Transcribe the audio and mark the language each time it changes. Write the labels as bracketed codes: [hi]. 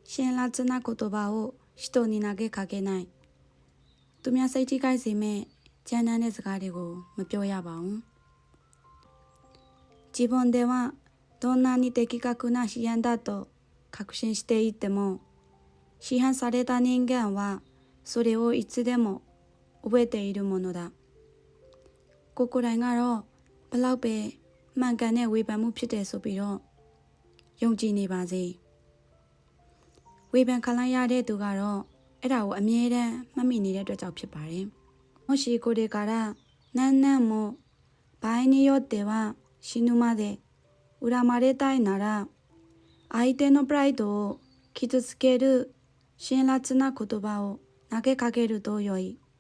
[ja] 辛辣な言葉を人に投げかけない。 [my] သူများစိတ်ထိခိုက်စေမဲ့ကြမ်းတမ်းတဲ့စကားတွေကိုမပြောရပါဘူး。 [ja] 自分ではどんなに的確な批判だと確信していても、批判された人間はそれをいつでも覚えているものだ。 [my] ကိုကိုယ်တိုင်ကတော့ဘလောက်ပဲမှန်ကန်တဲ့ဝေဖန်မှုဖြစ်တယ်ဆိုပြီးတော့ယုံကြည်နေပါစေ။ဝေဖန်ခံလိုက်ရတဲ့သူကတော့အဲ့ဒါကိုအမြဲတမ်းမှတ်မိနေတဲ့အတွက်ကြောင့်ဖြစ်ပါတယ်။ [ja] もしこれから何年も場合によっては死ぬまで恨まれたいなら、相手のプライドを傷つける辛辣な言葉を投げかけると良い。